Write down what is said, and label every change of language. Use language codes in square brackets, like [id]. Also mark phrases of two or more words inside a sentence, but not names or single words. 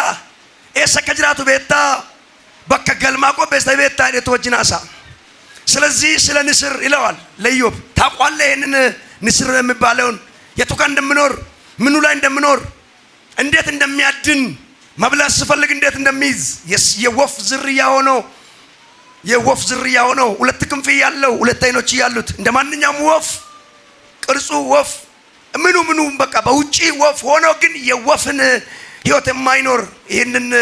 [om] eessa akka jiraatu beektaa? bakka galmaa qopheessite beektaa? jedhetu wajjin haasa። [am] ስለዚህ ስለ ንስር ይለዋል ለኢዮብ። ታውቃለህ ይሄንን ንስር የሚባለውን የቱ ጋር እንደምኖር ምኑ ላይ እንደምኖር እንዴት እንደሚያድን መብላት ስፈልግ እንዴት እንደሚይዝ የወፍ ዝርያ ሆኖ ሁለት ክንፍ ያለው ሁለት አይኖች ያሉት እንደ ማንኛውም ወፍ ቅርጹ ወፍ ምኑ በቃ በውጪ ወፍ ሆኖ ግን የወፍን ህይወት የማይኖር ይሄንን